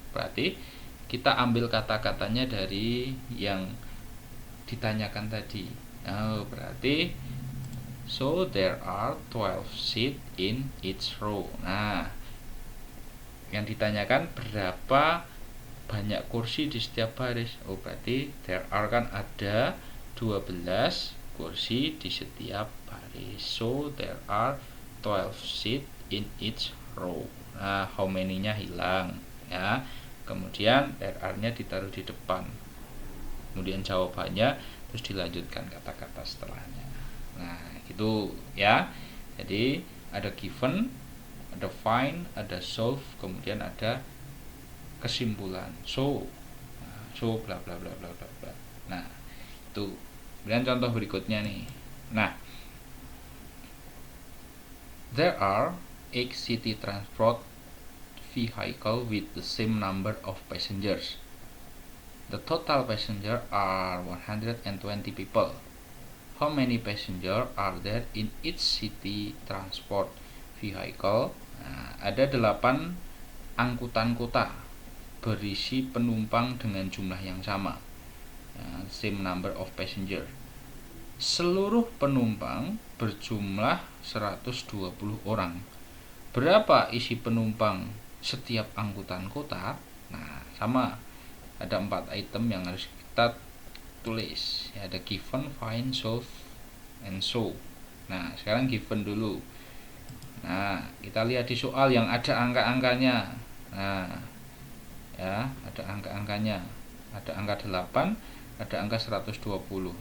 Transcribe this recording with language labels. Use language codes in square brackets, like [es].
[id] Berarti kita ambil kata-katanya dari yang ditanyakan tadi. [en] Berarti so there are 12 seats in each row. [id] Nah, yang ditanyakan berapa banyak kursi di setiap baris. Oh, berarti [en] there are [id] kan ada 12 kursi di setiap baris. [en] So there are 12 seats in each row. [id] Nah, how many-nya hilang ya. Kemudian there are-nya ditaruh di depan. Kemudian jawabannya terus dilanjutkan kata-kata setelahnya. Nah, itu ya. Jadi ada given, ada find, ada solve, kemudian ada kesimpulan. So bla bla bla bla bla bla. Nah, itu. Kemudian contoh berikutnya nih. [en] Nah, there are 8 city transport vehicle with the same number of passengers. The total passenger are 120 people. How many passenger are there in each city transport vehicle? [id] Nah, ada 8 angkutan kota berisi penumpang dengan jumlah yang sama. [en] Same number of passenger. [id] Seluruh penumpang berjumlah 120 orang. Berapa isi penumpang setiap angkutan kota? Nah, sama. Ada 4 item yang harus kita tulis. Ada given, find, solve, and show. Nah, sekarang given dulu. Nah, kita lihat di soal yang ada angka-angkanya. Nah, ya, ada angka-angkanya. Ada angka 8, ada angka 120.